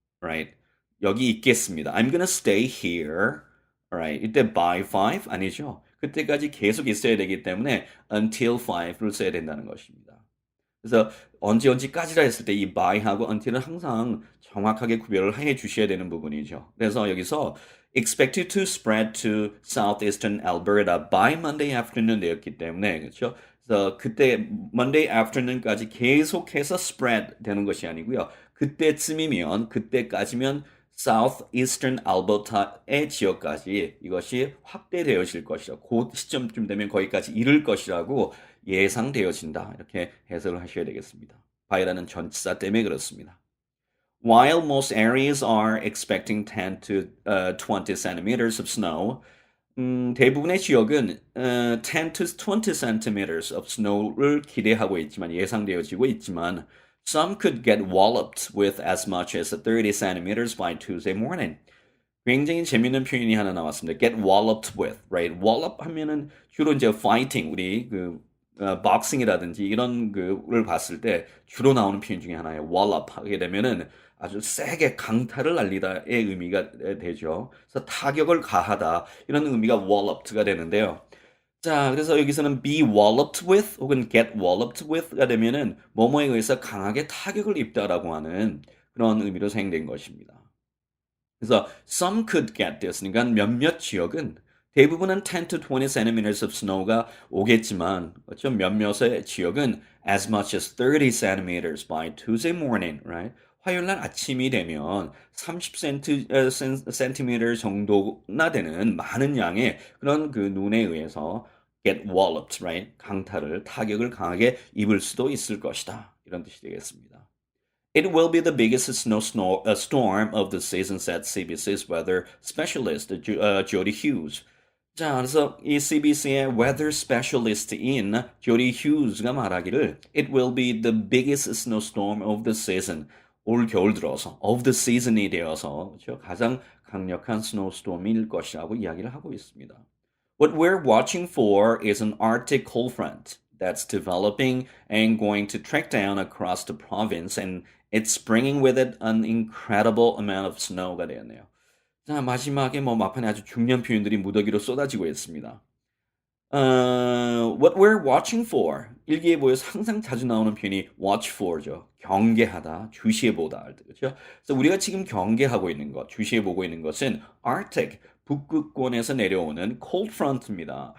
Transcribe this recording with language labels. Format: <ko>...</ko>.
<en>Right?</en> <ko>여기 있겠습니다.</ko> <en>I'm gonna stay here. Alright.</en> <ko>이때 by 5 아니죠. 그때까지 계속 있어야 되기 때문에 until 5를 써야 된다는 것입니다. 그래서 언제까지라 했을 때 이 by하고 until은 항상 정확하게 구별을 해 주셔야 되는 부분이죠. 그래서 여기서</ko> <en>expected to spread to southeastern Alberta by Monday afternoon</en> <ko>되었기 때문에 그렇죠? 그래서 그때</ko> <en>Monday afternoon</en> <ko>까지 계속해서 spread 되는 것이 아니고요. 그때쯤이면 그때까지면 Southeastern Alberta의 지역까지 이것이 확대되어질 것이다. 그 시점쯤 되면 거기까지 이를 것이라고 예상되어진다. 이렇게 해석을 하셔야 되겠습니다. by라는 전치사 때문에 그렇습니다.</ko> <en>While most areas are expecting 10 to 20 centimeters of snow,</en> <ko>대부분의 지역은</ko> <en>10 to 20 centimeters of snow를</en> <ko>기대하고 있지만 예상되어지고 있지만</ko> <en>some could get walloped with as much as 30 centimeters by Tuesday morning.</en> <ko>굉장히 재밌는 표현이 하나 나왔습니다.</ko> <en>Get walloped with, right?</en> <ko>wallop 하면은 주로 이제 fighting, 우리 복싱이라든지 이런 그를 봤을 때 주로 나오는 표현 중에 하나예요. wallop 하게 되면은 아주 세게 강타를 날리다의 의미가 되죠. 그래서 타격을 가하다 이런 의미가 walloped가 되는데요. 자, 그래서 여기서는</ko> <en>be walloped with</en> <ko>혹은</ko> <en>get walloped with</en> <ko>가 되면은 뭐뭐에 의해서 강하게 타격을 입다라고 하는 그런 의미로 사용된 것입니다. 그래서</ko> <en>some could get</en> <ko>되었으니까 몇몇 지역은 대부분은</ko> <en>10 to 20 centimeters of snow</en> <ko>가 오겠지만 그렇죠? 몇몇의 지역은</ko> <en>as much as 30 centimeters by Tuesday morning, right?</en> <ko>화요일 날 아침이 되면 30cm 정도나 되는 많은 양의 그런 그 눈에 의해서</ko> <en>get walloped,</en> <ko>right? 강타를 타격을 강하게 입을 수도 있을 것이다. 이런 뜻이 되겠습니다.</ko> <en>It will be the biggest storm of the season, said CBC's weather specialist Jody Hughes.</en> <ko>자, 그래서 이 CBC의</ko> <en>weather specialist</en> <ko>인 Jody Hughes가 말하기를</ko> <en>It will be the biggest snowstorm of the season.</en> <ko>올 겨울 들어서</ko> <en>of the season</en> <ko>이 되어서 그렇죠? 가장 강력한 snowstorm일 것이라고 이야기를 하고 있습니다.</ko> <en>What we're watching for is an Arctic cold front that's developing and going to track down across the province, and it's bringing with it an incredible amount of snow</en> <ko>가 되었네요. 자, 마지막에 막판에 아주 중요한 표현들이 무더기로 쏟아지고 있습니다.</ko> <en>What we're watching for.</en> <ko>일기예보에서 항상 자주 나오는 표현이 watch for죠. 경계하다, 주시해보다. 그렇죠? 그래서 우리가 지금 경계하고 있는 것, 주시해보고 있는 것은 Arctic, 북극권에서 내려오는 cold front입니다.</ko>